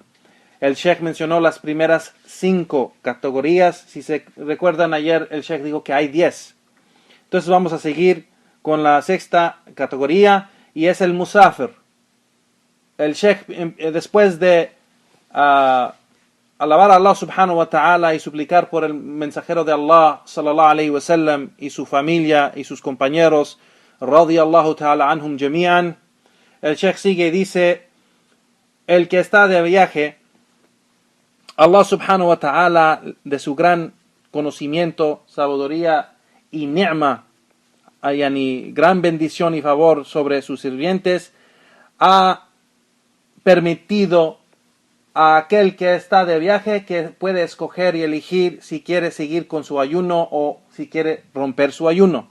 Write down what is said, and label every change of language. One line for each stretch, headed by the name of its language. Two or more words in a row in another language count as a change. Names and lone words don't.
Spanish: El Sheikh mencionó las primeras 5 categorías. Si se recuerdan, ayer el Sheikh dijo que hay 10. Entonces vamos a seguir con la 6ª categoría, y es el musafir. El Sheikh, después de alabar a Allah
Arabic: سبحانه وتعالى
Spanish: y suplicar por el mensajero de Allah
Arabic: صلى الله عليه وسلم
Spanish: y su familia y sus compañeros,
Arabic: رضي الله تعالى عنهم جميعا,
Spanish: el Sheikh sigue y dice: el que está de viaje,
Arabic: الله سبحانه وتعالى,
Spanish: de su gran conocimiento, sabiduría y
Arabic: نعمة، يعني
Spanish: gran bendición y favor sobre sus sirvientes, ha permitido a aquel que está de viaje que puede escoger y elegir si quiere seguir con su ayuno o si quiere romper su ayuno.